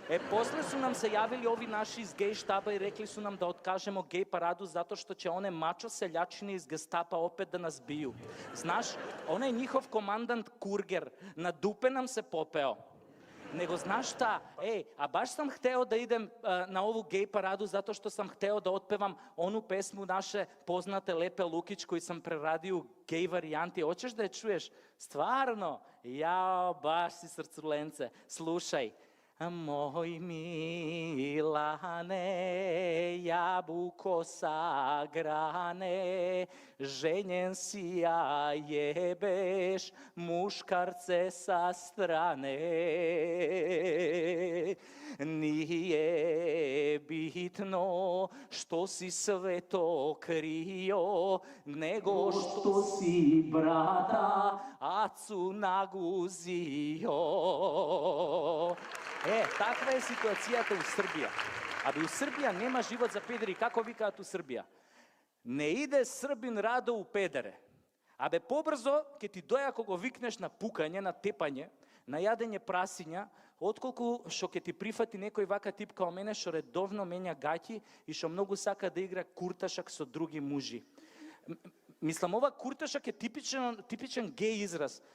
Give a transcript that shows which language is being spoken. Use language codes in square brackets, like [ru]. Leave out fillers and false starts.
[sr] После су нам се јавили ови наши из геј штаба и рекли су нам да откажемо геј параду затоа што ќе оне мачо селјачини из гестапа опет да нас бију. Знаш, онај njihov командант Кургер на дупе нам се попео. Него знаш шта? А баш сам хтео да идем на ову геј параду затоа што сам хтео да отпевам ону песму наше познате Лепе Лукич кој сам прерадио геј варијанти. Очеш да ја чуеш? Стварно? Јао, баш си срцуленце. Слушај. Мој Милане, јабуко сагране, женен си ја јебеш, мушкарце са стране. Nije bitno što si sve to krio, nego što si brata acu naguzio. [mk] Таква е ситуацијата у Србија. Абе, у Србија нема живот за педери. Како викаат у Србија? [sr] Не иде србин радо у педере. [mk] Абе, побрзо ке ти доја кога го викнеш на пукање, на тепање, на јадење прасиња, отколку што ке ти прифати некој вака тип као мене што редовно менја гаќи и што многу сака да игра курташак со други мужи. Мислам, ова курташак е типичен геј израз.